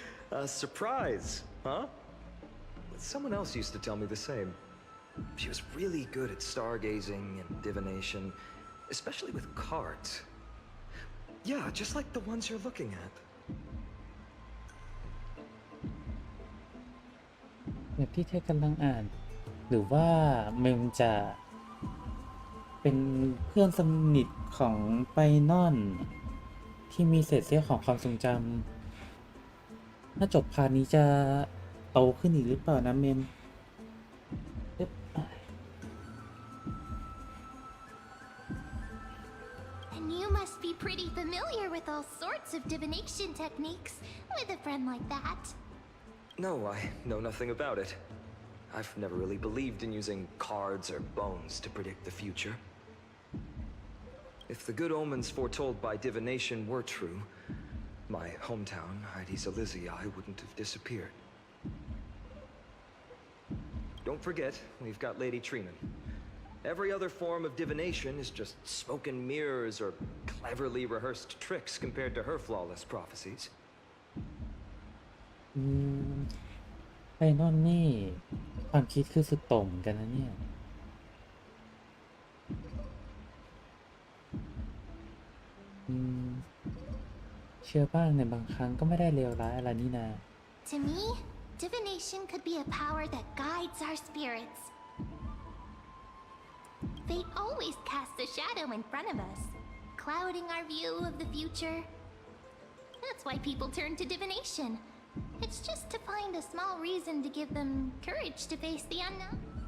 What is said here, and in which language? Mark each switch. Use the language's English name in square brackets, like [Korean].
[English] a surprise, huh? Someone else used to tell me the same. She was really good at stargazing and divination, especially with cards. Yeah, just like the ones you're looking at. [Thai] แบบที่เธอกำลังอ่าน หรือว่าเมมจะเป็นเพื่อนสนิทของไปนอน ที่มีเศษเสี้ยวของความทรงจำถ้าจบพาร์ทนี้จะโตขึ้นอีกหรือเปล่านะเมม [English] And you must be pretty familiar with all sorts of divination techniques with a friend like that. No, I know nothing about it. I've never really believed in using cards or bones to predict the future. If the good omens foretold by divination were true, my hometown, Heidi's Elysiae, wouldn't have disappeared. Don't forget, we've got Lady Trinan. Every other form of divination is just smoke and mirrors or cleverly rehearsed tricks compared to her flawless prophecies. [Thai] ไอ้นอนนี่ความคิดคือสุดโต่งเหมือนกันนะเนี่ยเชื่อบ้างในบางครั้งก็ไม่ได้เลวร้ายอะไรนี่นา [English] To me, divination could be a power that guides our spirits. Fate always casts a shadow in front of us, clouding our view of the future. That's why people turn to divination. It's just to find a small reason to give them courage to face the unknown.